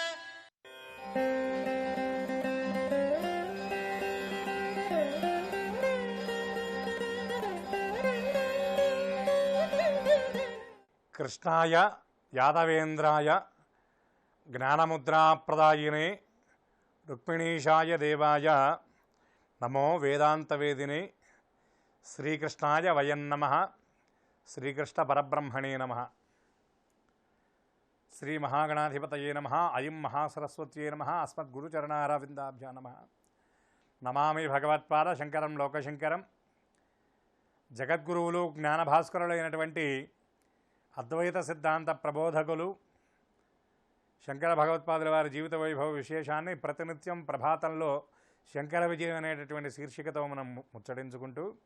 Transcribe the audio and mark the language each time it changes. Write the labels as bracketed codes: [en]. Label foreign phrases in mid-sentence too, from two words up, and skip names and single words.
[sa] कृष्णाय यादवेन्द्राय ज्ञानमुद्राप्रदायिने रुक्मिणीशाय देवाय नमो वेदान्तवेदिने श्रीकृष्णाय वयं नमः। श्रीकृष्णपरब्रह्मणे नमः। श्रीमहागणाधिपतये नमः। ऐं महासरस्वत्यै नमः। अस्मद्गुरुचरणारविन्दाभ्यां नमः। नमामि भगवत्पादशङ्करं लोकशङ्करं। [te] జగద్గురువులు జ్ఞానభాస్కరులైనటువంటి అద్వైత సిద్ధాంత ప్రబోధకులు శంకర భగవత్పాదుల వారి జీవిత వైభవ విశేషాన్ని ప్రతినిత్యం ప్రభాతంలో శంకర విజయం అనేటటువంటి శీర్షికతో మనం ముచ్చటించుకుంటూ